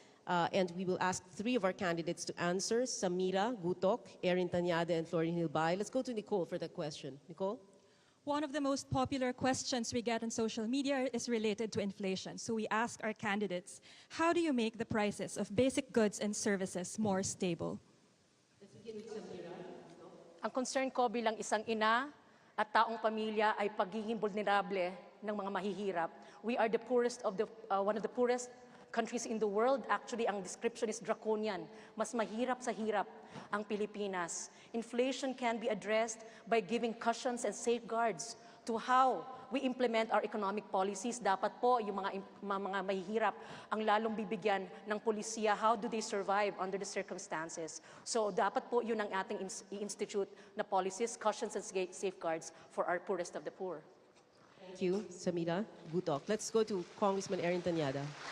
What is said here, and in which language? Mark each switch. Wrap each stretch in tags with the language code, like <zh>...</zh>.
<en>And we will ask three of our candidates to answer: Samira, Gutok, Erin Tanyada, and Florin Hilbay. Let's go to Nicole for that question. Nicole? One of the most popular questions we get on social media is related to inflation. So we ask our candidates, how do you make the prices of basic goods and services more stable?</en> <tl>Ang concern ko bilang isang ina at taong pamilya ay pagiging vulnerable ng mga mahihirap.</tl> <en>We are the poorest of the one of the poorest countries in the world.</en> <tl>Actually, ang description is draconian. Mas mahirap sa hirap ang Pilipinas.</tl> <en>Inflation can be addressed by giving cushions and safeguards to how we implement our economic policies.</en> <tl>Dapat po yung mga mahihirap ang lalong bibigyan ng polisiya.</tl> <en>How do they survive under the circumstances?</en> <tl>So dapat po yun ang ating i-institute na</tl> <en>policies, cushions and safeguards for our poorest of the poor. Thank you, Samira. Gutok. Let's go to Congressman Erin Tanyada.</en>